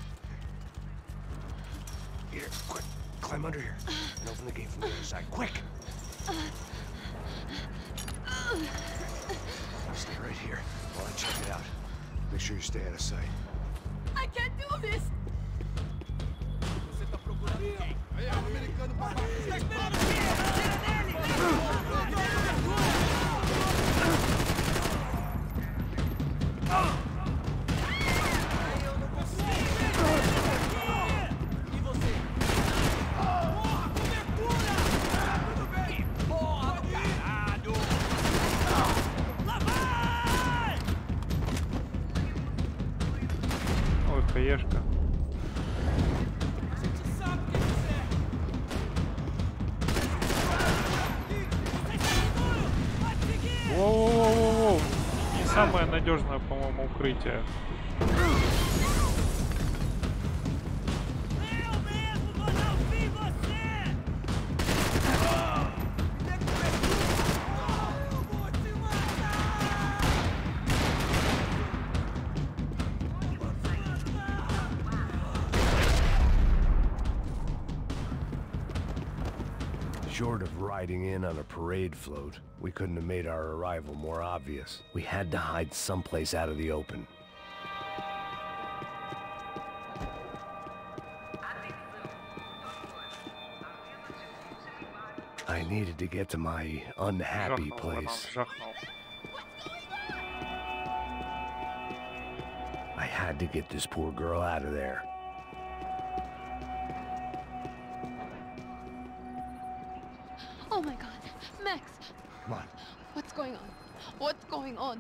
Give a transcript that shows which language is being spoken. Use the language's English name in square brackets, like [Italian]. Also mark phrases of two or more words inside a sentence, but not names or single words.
[English] Here, quick. Climb under here. And open the gate from the other side. Quick! Stay right here while I check it out. Make sure you stay out of sight. I can't do this! [Portuguese] Você tá procurando quem? Aí, o americano pra baixo. Você tá esperando o quê? Eu não consigo. E você? Porra, cobertura! Tudo bem? Porra do caralho! Lá vai! [Russian] Ой, хаешка. [Portuguese] A gente sabe o que quiser. Você está seguro? Pode seguir! [Russian] Воу-воу-воу-воу. Не самое надежное, по-моему, укрытие. [Portuguese] Eu mesmo vou dar um fim em você! Me dê cobertura! Eu vou te matar! [English] Short of riding in on a parade float, we couldn't have made our arrival more obvious. We had to hide someplace out of the open. I needed to get to my unhappy [Russian] Жахнул, [English] place. [Russian] Роман, жахнул. [English] I had to get this poor girl out of there. Oh my god. Max, Come on. what's going on? What's going on?